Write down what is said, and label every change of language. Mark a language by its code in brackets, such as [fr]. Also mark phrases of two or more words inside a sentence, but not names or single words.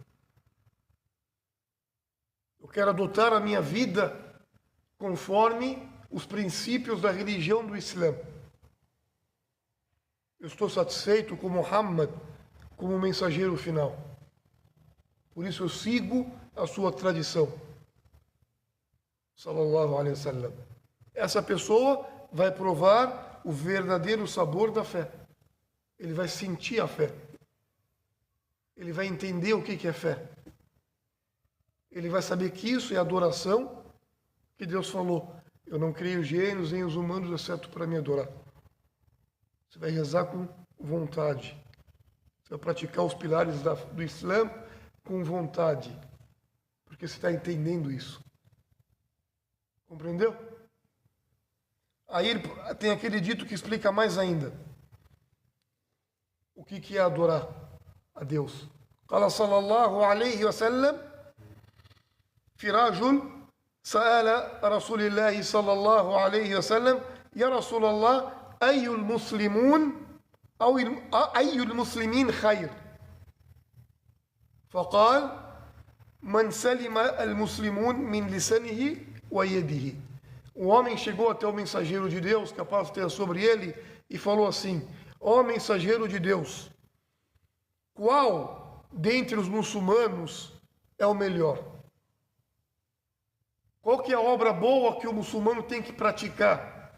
[pt] Eu quero adotar a minha vida conforme os princípios da religião do Islã. Eu estou satisfeito com Muhammad como mensageiro final. Por isso eu sigo a sua tradição. [ar] صلى الله عليه وسلم. [pt] Essa pessoa vai provar o verdadeiro sabor da fé. Ele vai sentir a fé. Ele vai entender o que é fé. Ele vai saber que isso é adoração, que Deus falou. Eu não criei os gênios nem os humanos, exceto para me adorar. Você vai rezar com vontade. Você vai praticar os pilares do Islã com vontade, porque você está entendendo isso. Compreendeu? Aí tem aquele dito que explica mais ainda o que é adorar a Deus. [ar] قال صلى الله عليه وسلم في رجل سأل رسول الله صلى الله عليه وسلم يا رسول الله أي المسلمين أو أي المسلمين خير فقال من سلم المسلمون من لسانه ويده. [pt] O homem chegou até o mensageiro de Deus, que a paz esteja sobre ele, e falou assim: ó mensageiro de Deus, qual dentre os muçulmanos é o melhor? Qual que é a obra boa que o muçulmano tem que praticar?